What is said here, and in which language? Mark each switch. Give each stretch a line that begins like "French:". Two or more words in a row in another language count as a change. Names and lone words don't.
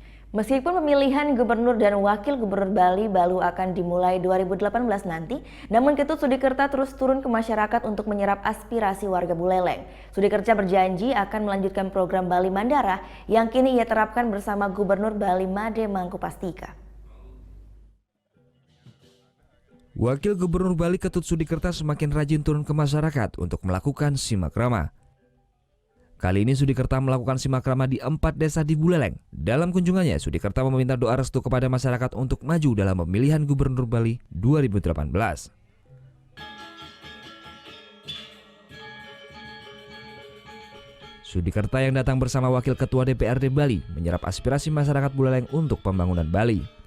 Indonesian: Meskipun pemilihan gubernur dan wakil gubernur Bali baru akan dimulai 2018 nanti, namun Ketut Sudikerta terus turun ke masyarakat untuk menyerap aspirasi warga Buleleng. Sudikerta berjanji akan melanjutkan program Bali Mandara yang kini ia terapkan bersama Gubernur Bali Made Mangkupastika. Wakil Gubernur Bali Ketut Sudikerta semakin rajin turun ke masyarakat untuk melakukan simak rama. Kali ini Sudikerta melakukan simak rama di 4 desa di Buleleng. Dalam kunjungannya, Sudikerta meminta doa restu kepada masyarakat untuk maju dalam pemilihan Gubernur Bali 2018. Sudikerta yang datang bersama Wakil Ketua DPRD Bali menyerap aspirasi masyarakat Buleleng untuk pembangunan Bali.